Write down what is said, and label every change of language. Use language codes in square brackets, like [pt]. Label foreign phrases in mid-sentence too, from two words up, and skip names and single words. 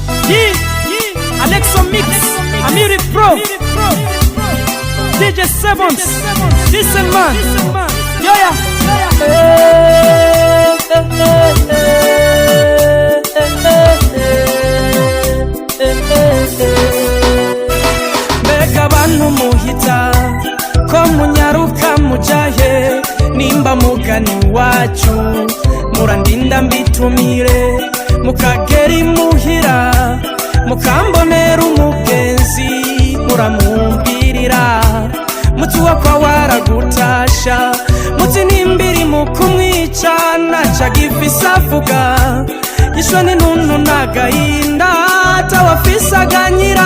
[en] Alexo Mix, Amiri Pro, DJ Sevens, listen man, yeah. [rn] Mbega bantu muhita ko munyaruka mujahe nimba mugani wacu murandinda mbitumire mukageri muhira mukambonera umugenzi muramumbirira mutuwa kwa waragutasha muti nimbiri mukumwica naca gifisa avuga yishwe n'intuntu n'agahinda atawafisaganyira